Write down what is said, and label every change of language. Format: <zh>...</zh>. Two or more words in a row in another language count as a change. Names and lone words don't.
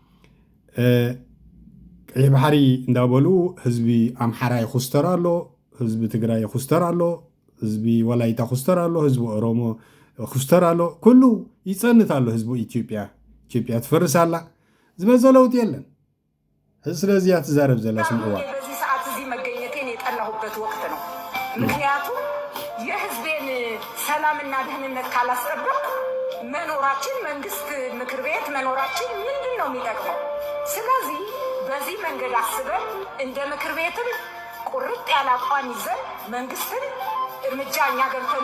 <ti>ቀይሕ ባሕሪ እንዳበሉ ህዝቢ ኣምሓራ ይኹስተር ኣሎ ህዝቢ ትግራይ ይኹስተር ኣሎ ህዝቢ ወላይታ ይኹስተር ኣሎ ህዝቢ ኦሮሞ ይኹስተር ኣሎ ኩሉ ይፀንት ኣሎ ህዝቢ ኢትዮጵያ ትፈርስ ኣላ ዝበዘ ለውጥ የለን ስለዚያ ትዛረብ ዘላ ስምዕዋ</ti> <am>በዚህ ሰዓት እዚህ መገኘቴን የጠላሁበት ወቅት ነው። ምክንያቱም የህዝቤን ሰላምና ደህንነት ካላስጠበቅ መኖራችን መንግስት ምክር ቤት መኖራችን ምንድን ነው የሚጠቅመው? ስለዚህ በዚህ መንገድ አስበን እንደ ምክር ቤትም ቁርጥ ያለ አቋም ይዘን መንግስትን እርምጃ እኛ ገብተን</am>